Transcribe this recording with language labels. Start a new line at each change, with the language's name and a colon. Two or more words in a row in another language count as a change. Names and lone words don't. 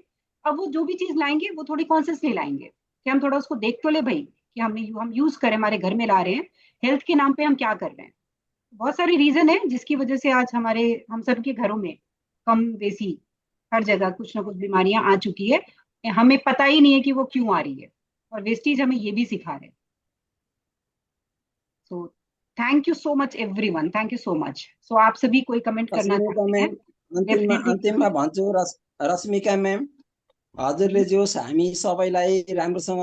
Hindi: अब वो जो भी चीज लाएंगे वो थोड़ी कॉन्शियसली लाएंगे कि हम थोड़ा उसको देख तो ले भाई, कि हम यूज करें, हमारे घर में ला रहे हैं, हेल्थ के नाम पे हम क्या कर रहे हैं। बहुत सारी रीजन है जिसकी वजह से आज हम सबके घरों में कम बेसी हर जगह कुछ ना कुछ बीमारियां आ चुकी है, हमें पता ही नहीं है कि वो क्यों आ रही है, और वेस्टीज हमें ये भी सिखा रहे हैं।
English: so thank you so much everyone, thank you so much.
Hindi: सो आप सभी कोई कमेंट करना चाहते हैं?
Nepali: अन्तिममा भन्छु रश्मिका म्याम, हजुरले जोस् हामी सबैलाई राम्रोसँग